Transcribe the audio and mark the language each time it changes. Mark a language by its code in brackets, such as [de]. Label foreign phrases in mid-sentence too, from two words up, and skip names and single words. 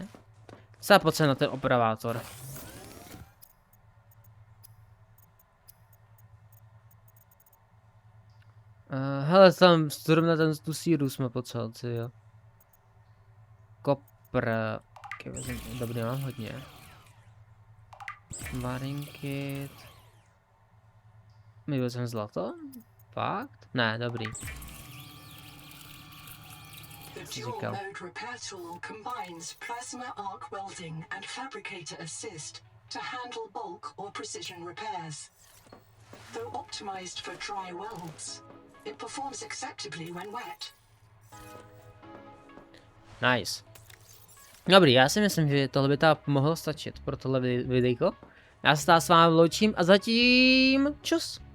[cs] Co potřeba na ten operátor? Hele, tam zrovna tu síru jsme potřebovali, jo. Kopr. Okay, dobrý, mám hodně. Marinkit. My vezmeme zlato? Fakt? Ne, dobrý. [en] The dual mode repair tool combines plasma arc welding and fabricator assist to handle bulk or precision repairs. Though optimized for dry welds, it performs acceptably when wet. Nice. [cs] Dobrý, já si myslím, že tohle by tam mohlo stačit pro tohle videjko. Já se s vámi loučím a zatím čus.